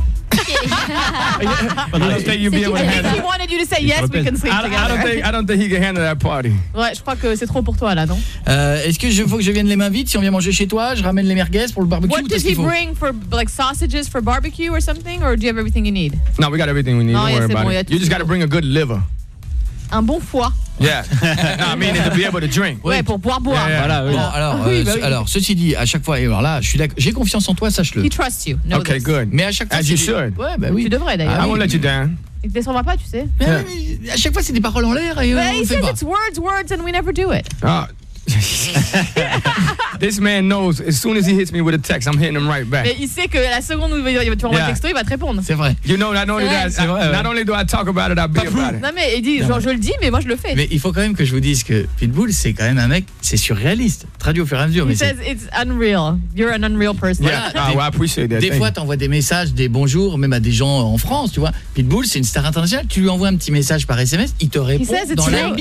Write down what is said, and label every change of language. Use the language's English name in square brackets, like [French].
[English] But I don't think you'd be able to handle that. If he wanted you to say yes, we can sleep together. I don't think he can handle that party. [French] Ouais, je crois que c'est trop pour toi là, non? Est-ce que faut que je vienne les mains vides si on vient manger chez toi? Je ramène les merguez pour le barbecue. [English] What does he bring for like sausages for barbecue or something? Or do you have everything you need? No, we got everything we need. Oh, don't worry about [French] bon, [English] it. You just got to bring a good liver. [French] Un bon foie. [English] Yeah. No, I mean to be able to drink. [French] Ouais, pour boire. [English] Yeah, yeah. [French] Voilà, oui. Bon, alors, oui, bah, oui. Alors, ceci dit, à chaque fois, et alors là, je suis d'accord, j'ai confiance en toi, sache-le. [English] He trusts you. Know okay, this. Good. [French] Mais à chaque fois, [English] as you should. [French] Ouais, bah, oui. Tu devrais d'ailleurs. [English] I won't let you down. [French] Il te descendra pas, tu sais. Mais à chaque fois, c'est des paroles en l'air et mais on [English] he says [French] pas. [English] It's words, and we never do it. Ah. This man knows. As soon as he hits me with a text, I'm hitting him right back. [French] Mais il sait que la seconde où tu envoies un texto, il va te répondre. C'est vrai. [English] You know, not only do I talk about it, I be about it. [French] Non mais il dit, genre, je le dis, mais moi je le fais. Mais il faut quand même que je vous dise que Pitbull, c'est quand même un mec, c'est surréaliste. Traduit au fur et à mesure. [English] He says it's unreal. You're an unreal person. Yeah, I appreciate that. [French] Des fois, t'envoies des messages, des bonjours, même à des gens en France, tu vois. Pitbull, c'est une star internationale. Tu lui envoies un petit message par SMS, il te répond dans la minute.